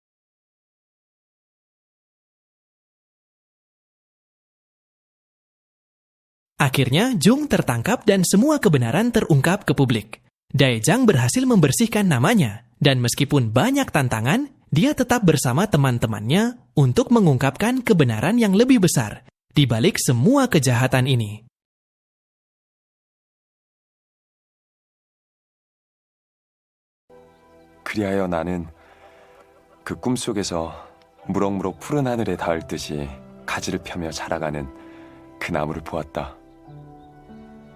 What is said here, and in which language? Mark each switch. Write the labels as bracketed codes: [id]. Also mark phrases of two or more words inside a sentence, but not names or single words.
[id] Akhirnya, Jung tertangkap dan semua kebenaran terungkap ke publik. Daejang berhasil membersihkan namanya, dan meskipun banyak tantangan, dia tetap bersama teman-temannya untuk mengungkapkan kebenaran yang lebih besar di balik semua kejahatan ini. [ko] 그리하여 나는 그 꿈속에서 무럭무럭 푸른 하늘에 닿을 듯이 가지를 펴며 자라가는 그 나무를 보았다.